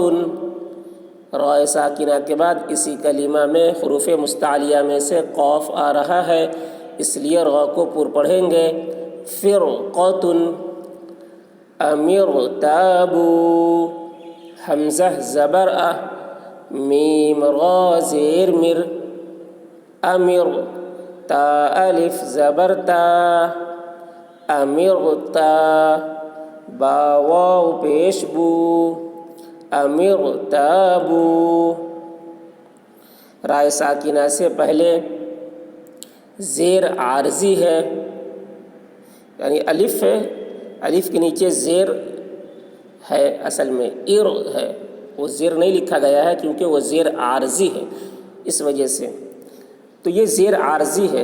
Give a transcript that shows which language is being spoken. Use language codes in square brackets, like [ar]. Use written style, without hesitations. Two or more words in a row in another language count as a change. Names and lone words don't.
[ur] رائے ساکنہ کے بعد اسی کلمہ میں حروف مستعلیہ میں سے قاف آ رہا ہے اس لیے را کو پر پڑھیں گے۔ فرقۃ، [ar] ام ارتابوا، [ur] حمزہ زبر ا، میم را زیر مر، امر، تا الف زبر تا، امرتا، با واو پیش بو، امرتابوا۔ رائے ساکنہ سے پہلے زیر عارضی ہے یعنی الف ہے، الف کے نیچے زیر ہے، اصل میں ار ہے، وہ زیر نہیں لکھا گیا ہے کیونکہ وہ زیر عارضی ہے اس وجہ سے، تو یہ زیر عارضی ہے۔